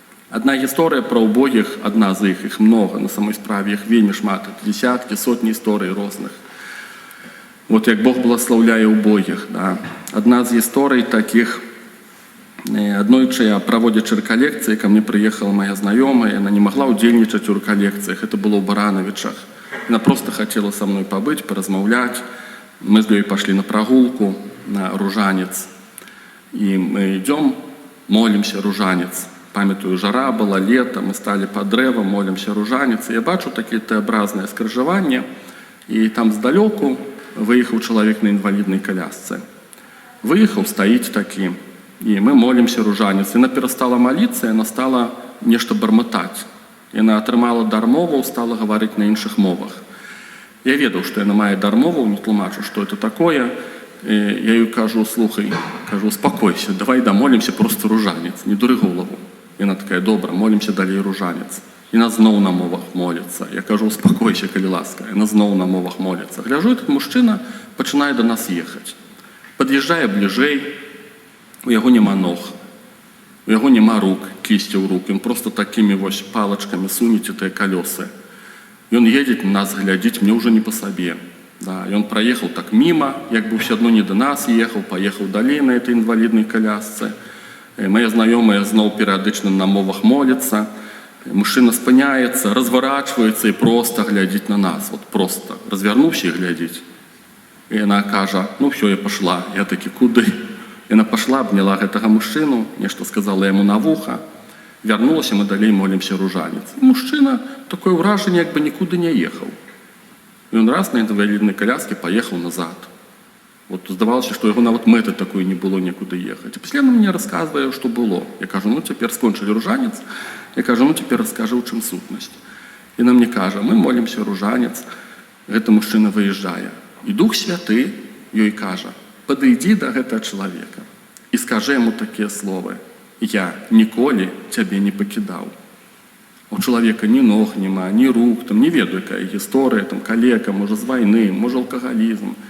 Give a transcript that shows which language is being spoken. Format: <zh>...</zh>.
<be>Одна гісторыя пра убогіх, одна з іх много, на самой справе іх вельмі шмат, десяткі, сотні історый розных. Вот як Бог благословляе убогіх. Да. Одна з гісторый таких, аднойчы я праводзячы рэкалекцыі,</be> <ru>ко мне прыехала моя знаёмая, она не могла</ru> <be>удзельнічаць у рэкалекцыях, это было ў Барановичах.</be> <ru>Она просто хотела со мной побыть, поразмаўляць. Мы с ней пошли на прогулку, на Ружанец. И мы идем, молимся Ружанец. Памятаю, жара была, лето, мы стали под древом, молимся Ружанец. И я бачу такие Т-образные скрыжаванні. И там сдалеку выехал человек на инвалидной колясце. Выехал, стоит таким. И мы молимся Ружанец. И она перестала молиться, и она стала нечто бормотать. И она атрымала дармову, стала говорить на іншых мовах.</ru> <be>Я ведаў, што яна мае дармову, не тлумачу, што это такое. Я ёй кажу, слухай, кажу, успокойся, давай дамолімся просто Ружанец, не дуры голову. Яна такая, добра, молімся далей Ружанец. Яна зноў на мовах моліцца. Я кажу, успокойся, калі ласка. Яна зноў на мовах моліцца. Гляжу, этот мужчына пачынае до нас ехаць. Пад'язджае бліжэй, у яго няма ног, у яго няма рук, кісцяў рук. Ён просто такімі вось палачкамі сунеце тыя калёсы.</be> <ru>И он едет на нас глядеть, мне уже не по себе. Да, и он проехал так мимо, как бы все равно не до нас ехал, поехал далее на этой инвалидной колясце. Моя знакомая зноў периодично на мовах молится. Мужчина спыняется, разворачивается и просто глядит на нас. Вот просто развернувся и глядеть. И она кажа, ну все, я пошла. Я таки, куды? И она пошла, обняла этого мужчину, нечто сказала ему на вухо.</ru> <be>Вярнулася, мы далей молимся Ружанец. И мужчина такое ўражанне, як бы нікуды не ехал.</be> <ru>И он раз на инвалидной коляске поехал назад. Вот здавалося, что его нават мэты такой не было некуды ехать. И пасля мне рассказывае, что было. Я кажу, ну теперь скончили Ружанец. Я кажу, ну теперь расскажи, у чым сутнасць. И она мне кажа, мы молимся Ружанец. Гэта мужчина выезжае. И Дух Святы ёй кажа, подойди до гэтага человека и скажи ему такие слова.</ru> <be>Я ніколі цябе не пакідаў. У чалавека ні ног няма, ні рук, там, не ведаю, якая гісторыя, там, калека, можа, з вайны, можа, алкагалізм.</be>